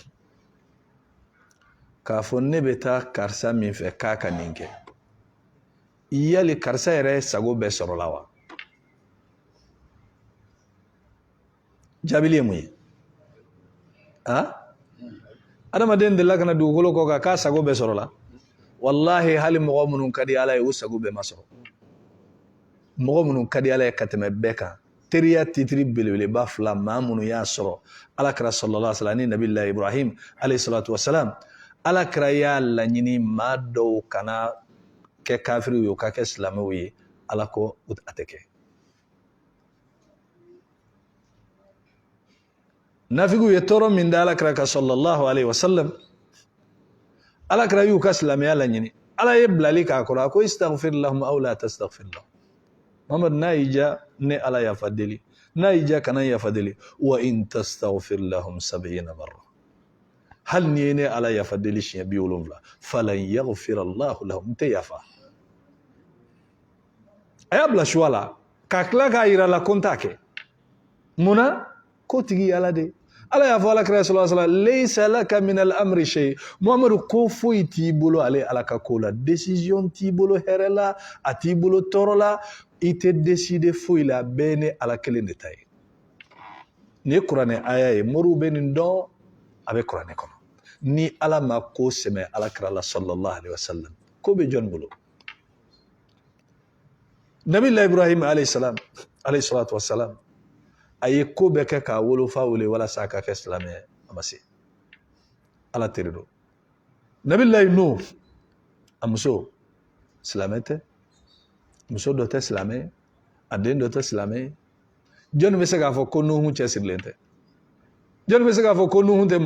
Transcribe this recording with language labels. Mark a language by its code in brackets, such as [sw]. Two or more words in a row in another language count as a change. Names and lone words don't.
[bm] k'a fɔ ne bɛ taa karisa min fɛ k'a ka nin kɛ yali karisa yɛrɛ sago bɛɛ sɔrɔla wa jaabili ye mun ye adamaden delila ka na dugukolo kɔ kan k'a sago bɛɛ sɔrɔla wallahi hali mɔgɔ minnu ka di ala ye u sago bɛɛ ma sɔrɔ mɔgɔ minnu ka di ala ye ka tɛmɛ bɛɛ kan teriya titiri belebeleba fila maa minnu y'a sɔrɔ ala kɛra [ar] صلى الله عليه وسلم [bm] ni nabilahi ibrahim [ar] عليه الصلاة والسلام [bm] ala kɛra y'a laɲini maa dɔw kana kɛ kafiriw ye u ka kɛ silamɛw ye ala ko a tɛ kɛ nafigiw ye tɔɔrɔ min da ala kɛra ka [ar] صلى الله عليه وسلم [bm] ala kɛra y'u ka silamɛya laɲini ala ye bilali k'a kɔrɔ a ko [ar] استغفر لهم أو لا تستغفر لهم [bm] Muhammad n'a y'i ja ne ala yafa deli n'a y'i ja kana yafa deli [ar] وإن تستغفر لهم [bm] 70 marra hal ni ne ala yafa deli siɲɛ 70 [ar] فلن يغفر الله لهم [bm] n tɛ yafa a y'a bila choix la ka tila k'a yira la ko n t'a kɛ munna ko tigi ala de ala y'a fɔ alakira [ar] صلى الله عليه وسلم ليس لك من الأمر شيء [bm] Muhamadu ko foyi t'i bolo ale ala ka ko la décision t'i bolo hɛrɛ la a t'i bolo tɔɔrɔ la i tɛ décider foyi la bɛɛ ni ala kelen de ta ye ni kuranɛ aya ye moriw bɛ nin dɔn a bɛ kuranɛ kɔnɔ ni ala ma ko sɛmɛ alakira la [ar] صلى الله عليه وسلم [bm] ko bɛ jɔn bolo Nabilahi Ibrahim [ar] عليه الصلاة والسلام [bm] a ye ko bɛɛ kɛ k'a wolofa wele walasa a ka kɛ silamɛ ye a ma se ala teri don Nabilahi Nuh a muso silamɛ tɛ muso dɔ tɛ silamɛ ye a den dɔ tɛ silamɛ ye jɔn bɛ se k'a fɔ ko Nuhu cɛsirilen tɛ jɔn bɛ se k'a fɔ ko Nuhu tɛ